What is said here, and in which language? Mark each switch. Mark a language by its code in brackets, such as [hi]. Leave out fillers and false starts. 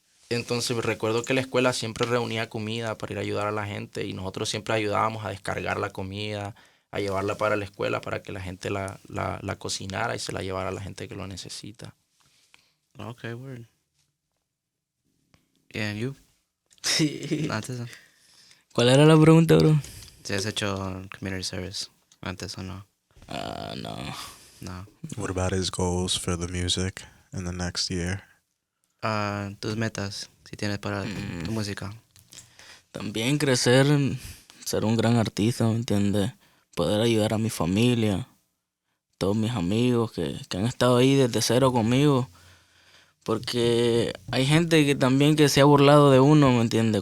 [es] Entonces recuerdo que la escuela siempre reunía comida para ir a ayudar a la gente y nosotros siempre ayudábamos a descargar la comida, a llevarla para la escuela para que la gente la cocinara y se la llevara a la gente que lo necesita. [en] Okay, word. Yeah, and you? [es] Antes, ¿Cuál era la pregunta, bro? ¿si has hecho [en] community service [es] antes o no? No. No. [en] What about his goals for the music in the next year? [es] Tus metas, si tienes para tu música. También crecer, ser un gran artista, ¿me entiendes? Poder ayudar a mi familia, todos mis amigos que han estado ahí desde cero conmigo. Porque hay gente que también que se ha burlado de uno, ¿me entiendes?